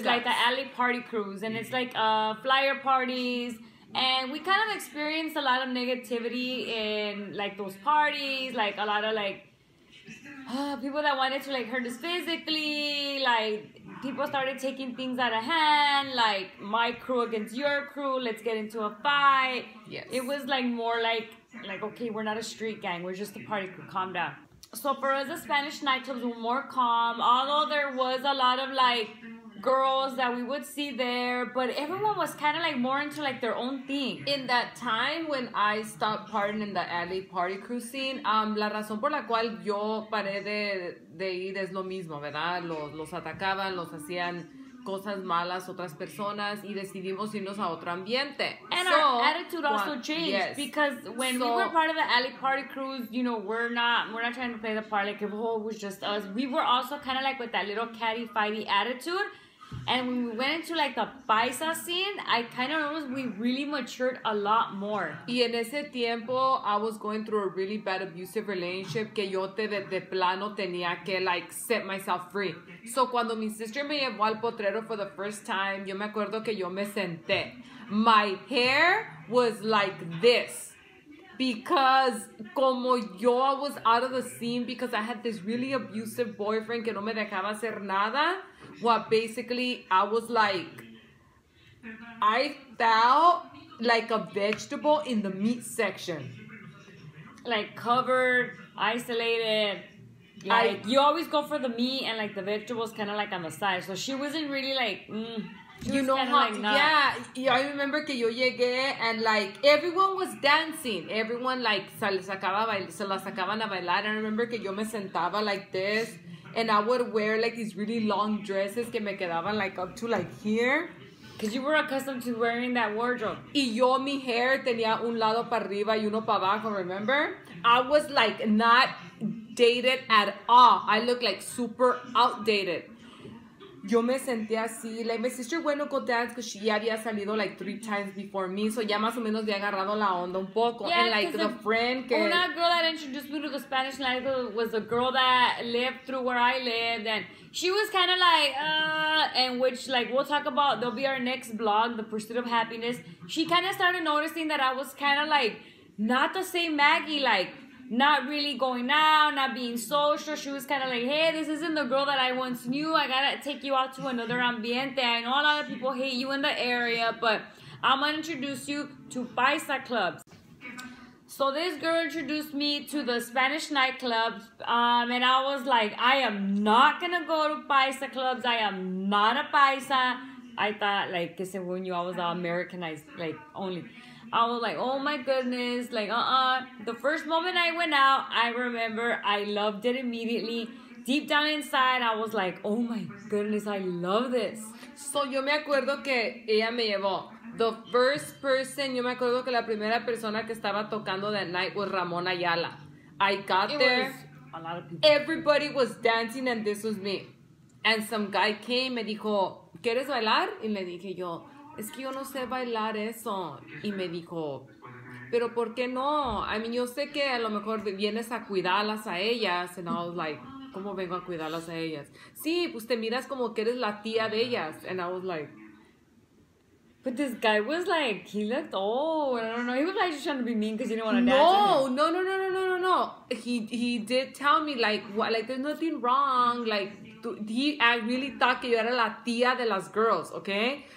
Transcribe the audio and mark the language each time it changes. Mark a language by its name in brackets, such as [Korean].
[English] Is like the alley party cruise, and it's like flyer parties, and we kind of experienced a lot of negativity in like those parties, like a lot of like people that wanted to like hurt us physically, like people started taking things out of hand, like my crew against your crew, let's get into a fight. Yes. It was like more like okay, we're not a street gang, we're just a party crew, calm down. So for us, the Spanish nightclubs were more calm, although there was a lot of like girls that we would see there, but everyone was kind of like more into like their own thing. In that time when I stopped partying in the alley party crew scene, [Spanish] la razón por la cual yo paré de ir es lo mismo, ¿verdad? Los atacaban, los hacían cosas malas otras personas y decidimos irnos a otro ambiente. [English] And our attitude also changed, yes. Because when we were part of the alley party crews, you know, we're not trying to play the part like if it was just us. We were also kind of like with that little catty fighty attitude. And when we went into like the paisa scene, I kind of noticed we really matured a lot more. [Spanish] Y en ese tiempo, [English] I was going through a really bad abusive relationship [Spanish] que yo de plano tenía que [English] like set myself free. So [Spanish] cuando mi sister me llevó al potrero [English] for the first time, [Spanish] yo me acuerdo que yo me senté. [English] My hair was like this. Because [Spanish] como yo [English] was out of the scene because I had this really abusive boyfriend [Spanish] que no me dejaba hacer nada. [English] Well, basically, I was like, I felt like a vegetable in the meat section. Like covered, isolated. Like you always go for the meat and like the vegetables kind of like on the side. So she wasn't really like, you know how, like, yeah, I remember [Spanish] que yo llegué [English] and like everyone was dancing. Everyone like [Spanish] se la sacaban a bailar. [English] And I remember [Spanish] que yo me sentaba [English] like this. And I would wear like these really long dresses [Spanish] que me quedaban [English] like up to like here. Because you were accustomed to wearing that wardrobe. [Spanish] Y yo, mi hair tenía un lado para arriba y uno para abajo, remember? [English] I was like not dated at all. I looked like super outdated. [Spanish] Yo me senté así, [English] like my sister went to go dance because she [Spanish] había salido [English] like 3 times before me, so [Spanish] ya más o menos había agarrado la onda un poco. [English] Yeah, and like the friend que... Una girl that introduced me to the Spanish nightclub was a girl that lived through where I lived, and she was kind of like, and which like we'll talk about, there'll be our next blog, The Pursuit of Happiness. She kind of started noticing that I was kind of like, not the same Maggie, like, not really going out, not being social. She was kind of like, hey, this isn't the girl that I once knew. I gotta take you out to another ambiente. I know a lot of people hate you in the area, but I'm gonna introduce you to paisa clubs. So this girl introduced me to the Spanish nightclubs, and I was like, I am not gonna go to paisa clubs. I am not a paisa. I thought like, [Spanish] que según yo, [English] I was all Americanized, like only. I was like, oh my goodness, like, The first moment I went out, I remember I loved it immediately. Deep down inside, I was like, oh my goodness, I love this. [Spanish] So yo me acuerdo que ella me llevó. [English] The first person, [Spanish] yo me acuerdo que la primera persona que estaba tocando [English] that night was Ramon Ayala. I got there. A lot of people. Everybody was dancing and this was me. And some guy came and [Spanish] dijo, ¿quieres bailar? Y le dije yo, es que yo no sé bailar eso. Y me dijo, pero ¿por qué no? [English] I mean, [Spanish] yo sé que a lo mejor vienes a cuidarlas a ellas. [English] And I was like, [Spanish] ¿cómo vengo a cuidarlas a ellas? Sí, pues te miras como que eres la tía de ellas. [English] And I was like... But this guy was like, he looked old. I don't know. He was like just trying to be mean because he didn't want to dance with him. No. He did tell me like, what, like there's nothing wrong. Like I really thought [Spanish] que yo era la tía de las [English] girls, okay?